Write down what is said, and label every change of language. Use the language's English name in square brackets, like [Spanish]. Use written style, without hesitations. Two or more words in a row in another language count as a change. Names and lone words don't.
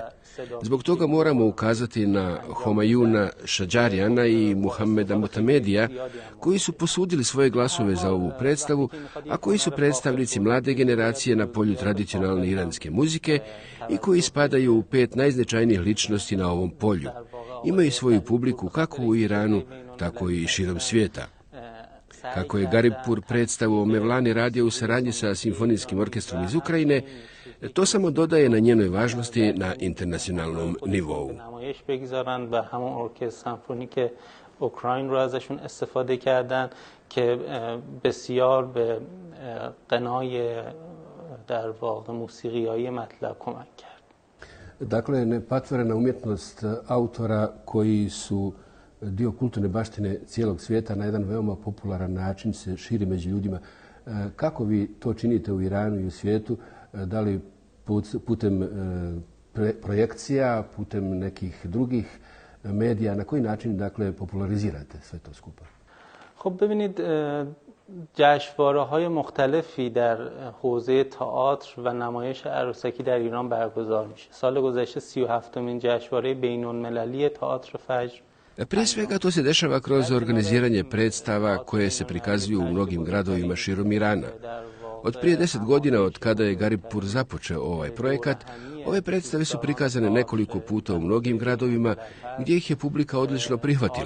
[Bosnian] Zbog toga moramo ukazati na Homajuna Šadžarijana i Muhameda Mutamedija, koji su posudili svoje glasove za ovu predstavu, a koji su predstavnici mlade generacije na polju tradicionalne iranske muzike i koji spadaju u 5 najznačajnijih ličnosti na ovom polju. Imaju svoju publiku kako u Iranu, tako i širom svijeta. Kako je Garibpur predstavu o Mevlani radio u saradnji sa simfonijskim orkestrom iz Ukrajine, to samo dodaje na njenoj važnosti na internacionalnom nivou. [Persian] اوکراین رو ازشون استفاده کردن که بسیار به غنای در واقع موسیقیایی مطلب کمک کرد. [Bosnian] Dakle, nepatvorena umjetnost autora koji su dio kulturne baštine cijelog svijeta na jedan veoma popularan način se širi među ljudima. Kako vi to činite u Iranu i u svijetu? Da li putem projekcija, putem nekih drugih medija, na koji način dakle popularizirate sve to skupa? [Persian] خب ببینید جشنواره‌های مختلفی در حوزه تئاتر و نمایش عروسکی در ایران برگزار میشه. سال گذشته 37مین جشنواره بین‌المللی تئاتر فجر. [Bosnian] Prije svega to se dešava kroz organiziranje predstava koje se prikazuju u mnogim gradovima širom Irana. Od prije 10 godina od kada je Garibpur započeo ovaj projekat, ove predstave su prikazane nekoliko puta u mnogim gradovima gdje ih je publika odlično prihvatila.